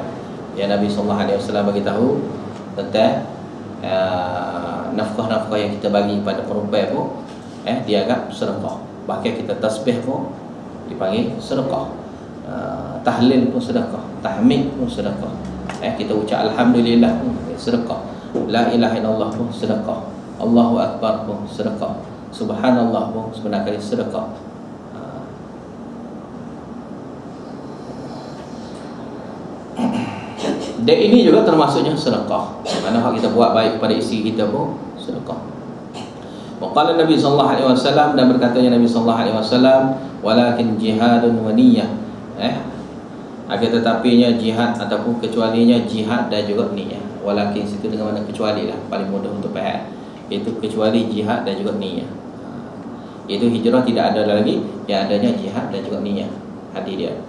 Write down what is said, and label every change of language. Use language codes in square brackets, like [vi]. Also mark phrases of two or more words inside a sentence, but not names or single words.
[ms] Ya, Nabi [ar] صلى الله عليه وسلم [ms] bagi tahu tentang nafkah-nafkah yang kita bagi pada perempuan pun dianggap sedekah. Bahkan kita tasbih pun dipanggil sedekah. Tahlil pun sedekah, tahmid pun sedekah. Kita ucap alhamdulillah pun sedekah. [ar] لا إله إلا الله [ms] pun sedekah. [ar] الله أكبر [ms] pun sedekah. Subhanallah pun sebenarnya sedekah. Dan ini juga termasuknya sedekah. Mana hak kita buat baik kepada isteri kita pun sedekah. [ar] وقال النبي صلى الله عليه وسلم, [ms] dan berkatanya Nabi [ar] صلى الله عليه وسلم ولكن جهاد ونية. [ms] Akan tetapinya jihad ataupun kecualinya jihad dan juga niyyah. Walakin situ dengan mana kecuali lah, paling mudah untuk faham. Itu kecuali jihad dan juga niyyah. Itu hijrah tidak ada lagi, yang adanya jihad dan juga niyyah. Hadis dia.